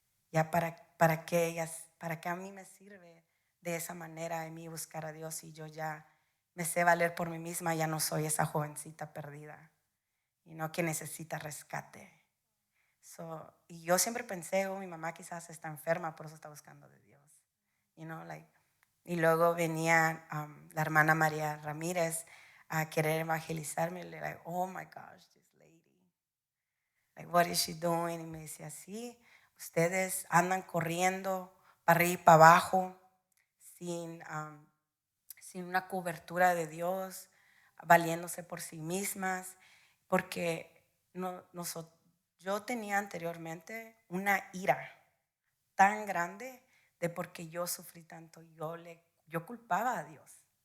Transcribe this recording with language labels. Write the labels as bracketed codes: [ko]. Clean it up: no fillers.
[es] Ya para qué a mí me sirve de esa manera a mí buscar a Dios y yo ya me sé valer por mí misma, ya no soy esa jovencita perdida y no que necesita rescate. Y yo siempre pensé, mi mamá quizás está enferma, por eso está buscando de Dios. Y luego venía la hermana María Ramírez a querer evangelizarme. [en] Y like, oh my gosh, this lady. Like, what is she doing? [es] Y me decía, sí, ustedes andan corriendo para arriba y para abajo sin una cobertura de Dios, valiéndose por sí mismas, porque yo tenía anteriormente una ira tan grande de porque yo sufrí tanto, yo culpaba a Dios.